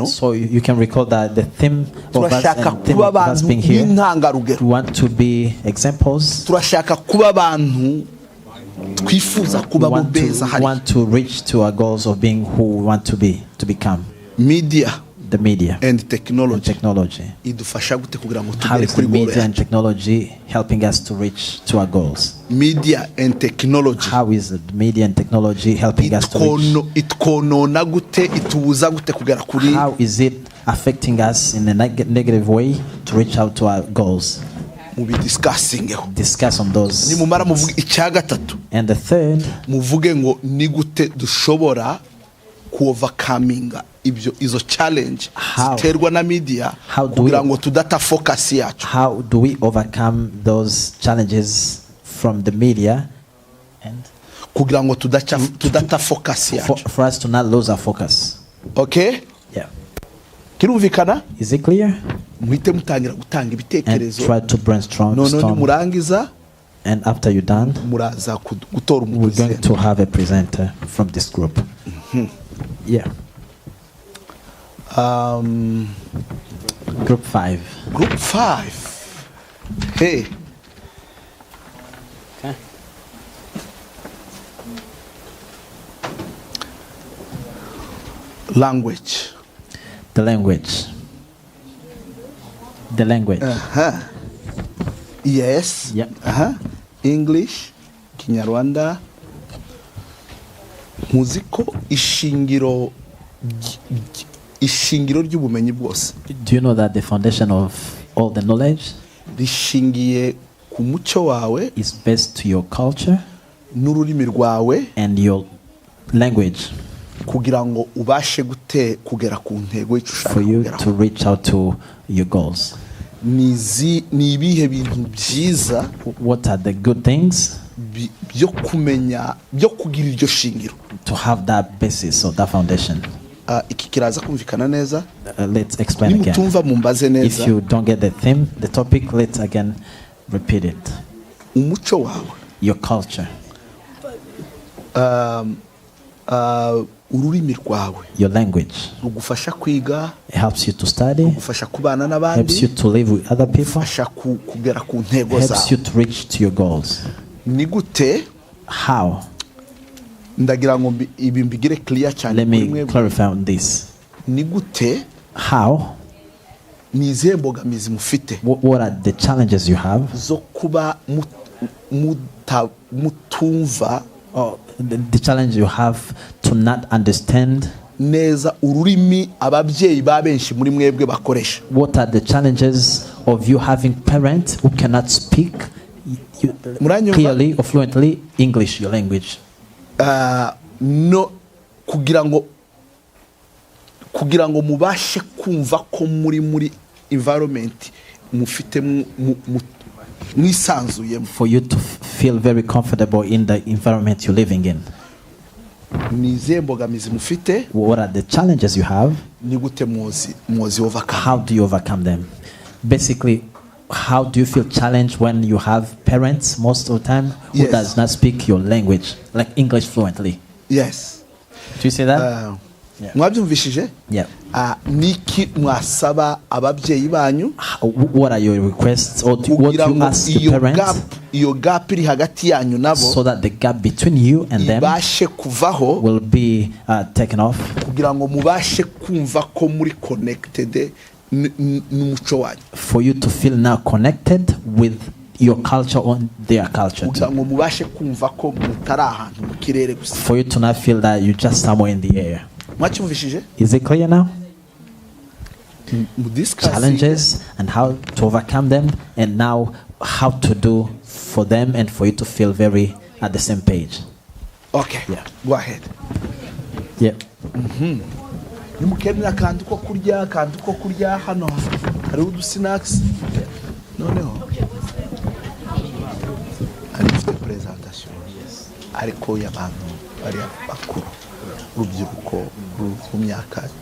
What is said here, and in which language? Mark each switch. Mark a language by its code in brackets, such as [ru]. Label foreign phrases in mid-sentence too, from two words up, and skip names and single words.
[en] So you can recall that the theme of us [rw] turashaka [en] and theme [rw] kuba [en] of us [rw] abantu [en] being here, [rw] b'intangarugero. [en] we want to be examples. [rw] Turashaka kuba abantu twifuza [en] We [rw] kuba bo beza hari. [en] want to reach to our goals of being who we want to be, to become. Media The media and and technology technology. [rw] idufasha gute kugira ngo [en] How [rw] tugere [en] is the [rw] kuri goal [en] media and [rw] yacu? [en] technology helping us to reach to our goals? Media and technology How is the media and technology helping us to reach? [rw] itwonona gute, itubuza gute kugera kuri. [en] How is it affecting us in a negative way to reach out to our goals? [rw] Mubi discussingeho. [en] Discuss on those. [rw] Nimumara muvuge icya gatatu, [en] And the third, [rw] muvuge ngo ni gute dushobora ku overcominga izo challenge [en] How? [rw] ziterwa na media [en] How do [rw] kugira [en] we- [rw] ngo tudata focus yacu. [en] how do we overcome those challenges from the media and [rw] Kugira ngo tudata focus yacu. [en] for us to not lose our focus? Okay? Yeah. [rw] Kirumvikana? [en] Is it clear? [rw] Muhite mutangira gutanga [en] And [rw] ibitekerezo. [en] try to brainstorm. [rw] None nimurangiza [en] And after you're done, [rw] muraza gutora [en] we're going [rw] umukozi. [en] to have a presenter from this group. Yeah. Group 5. Group 5. Hey. Okay. Language. The language. The language. Yes. Yep. English, Kinyarwanda. [rw] Muziko ishingiro ry'ubumenyi bwose [en] Do you know that the foundation of all the knowledge [rw] rishingiye ku muco wawe [en] is based to your culture [rw] n'ururimi rwawe [en] and your language [rw] kugira ngo ubashe kugera ku ntego y'icyo ushaka [en] for you [rw] kugeraho. [en] to reach out to your goals? [rw] Ni ibihe bintu byiza [en] What are the good things [rw] byo kumenya, byo kugira iryo shingiro. [en] to have that basis or that foundation? [rw] Iki kiraza kumvikana neza. [en] Let's explain again. [rw] Nimutumva mumbaze neza. [en] If you don't get the theme, the topic, let's again repeat it. [rw] Umuco wawe, [en] Your culture, [rw] ururimi rwawe [en] your language. [rw] rugufasha kwiga, [en] It helps you to study, [rw] rugufasha kubana [en] helps [rw] n'abandi, [en] you to live with other people, [rw] rugufasha kugera ku ntego [en] helps you [rw] zawe. [en] to reach to your goals. [rw] Ni gute? [en] How? [rw] Ndagira ngo ibi mbigire clear cyane [en] Let [rw] kuri [en] me [rw] mwebwe. [en] clarify on this. [rw] Ni gute? [en] How? [rw] Ni izihe mbogamizi mufite [en] What are the challenges you have [rw] zo kuba mutumva [en] the challenge you have to not understand. [rw] neza ururimi ababyeyi ba benshi muri mwebwe bakoresha. [en] What are the challenges of you having parents who cannot speak clearly or fluently English, your language? [rw] No, kugira ngo mubashe kumva ko muri environment mufite mwisanzuyemo. [en] For you to feel very comfortable in the environment you're living in. [rw] Nize mbogamizi mufite? [en] What are the challenges you have? [rw] Ni gute muzi overcome? [en] How do you overcome them? Basically, how do you feel challenged when you have parents most of the time who Yes. does not speak your language, like English fluently? Yes. Do you see that? [rw] Mwabyumvishije? [en] Yeah. [rw] Niki mwasaba ababyeyi banyu? [en] What are your requests, or what you ask the parents? [rw] Iyo gap iri hagati yanyu nabo, [en] so that the gap between you and them [rw] ibashe kuvaho, [en] will be taken off. [rw] Kugira ngo mubashe kumva ko muri connected n'umuco wanyu. [en] For you to feel now connected with your culture on their culture. [rw] Kugira ngo mubashe kumva ko mutari ahantu mu kirere gusa. [en] For you to not feel that you're just somewhere in the air. [rw] Mwacyumvishije? [en] Is it clear now? Discuss challenges and how to overcome them, and now how to do for them and for you to feel very at the same page. Okay. Yeah. Go ahead. Yeah. [rw] Nimukenera akantu ko kurya hano hari udu snacks noneho hari presentation ariko y'abantu bari bakuru urubyiruko mu myaka